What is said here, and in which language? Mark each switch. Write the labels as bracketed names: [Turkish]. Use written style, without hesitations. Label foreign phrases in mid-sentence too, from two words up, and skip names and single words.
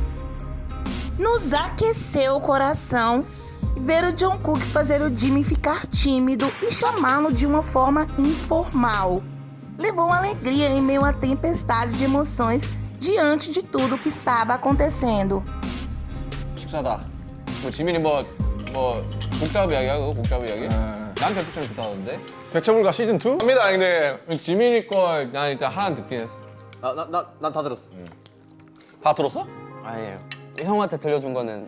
[Portuguese] Nos aqueceu o coração ver o Jungkook fazer o Jimin ficar tímido e chamá-lo de uma forma informal. Levou alegria em meio à tempestade de emoções diante de tudo que estava acontecendo. [Korean] 식사다. 뭐 지민이 뭐 복잡 이야기하고 복잡 이야기? 나한테 복잡이 붙었는데. 대체불가 시즌 2? 합니다 형님. 지민이 걸 난 일단 하나 듣긴 했어. 난 다 들었어. 다 들었어? 아니에요. 형한테 들려준 거는